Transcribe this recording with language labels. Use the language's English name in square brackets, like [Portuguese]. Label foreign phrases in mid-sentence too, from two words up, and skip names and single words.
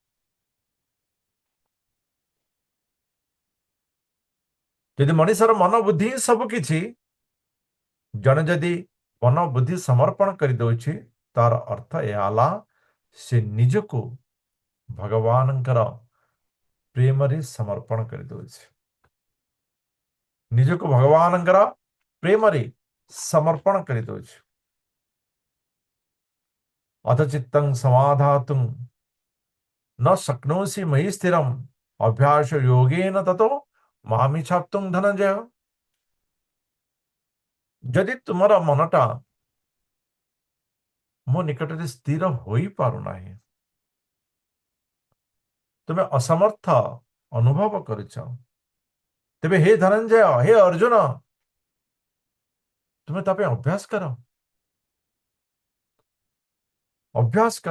[Odia] ଯଦି ମଣିଷର ମନ ବୁଦ୍ଧି ହିଁ ସବୁ କିଛି, ଜଣେ ଯଦି ମନ ବୁଦ୍ଧି ସମର୍ପଣ କରିଦେଉଛି, ତାର ଅର୍ଥ ଏହା ହେଲା ସେ ନିଜକୁ ଭଗବାନଙ୍କର ପ୍ରେମରେ ସମର୍ପଣ କରିଦେଉଛି, ନିଜକୁ ଭଗବାନଙ୍କର ପ୍ରେମରେ ସମର୍ପଣ କରିଦେଉଛି। [Sanskrit] ଅଥ ଚିତ୍ତଂ ସମାଧାତୁଂ न शक्नोषि मयि स्थिरम अभ्यास योगेन ततो मामिच्छाप्तुं धनंजय। [Odia] ଯଦି ତୁମର ମନଟା ମୋ ନିକଟରେ ସ୍ଥିର ହୋଇପାରୁନାହିଁ, ତୁମେ ଅସମର୍ଥ ଅନୁଭବ କରୁଛ, ତେବେ ହେ ଧନଞ୍ଜୟ, ହେ ଅର୍ଜୁନ, ତୁମେ ତା ପାଇଁ ଅଭ୍ୟାସ କର, ଅଭ୍ୟାସ କର।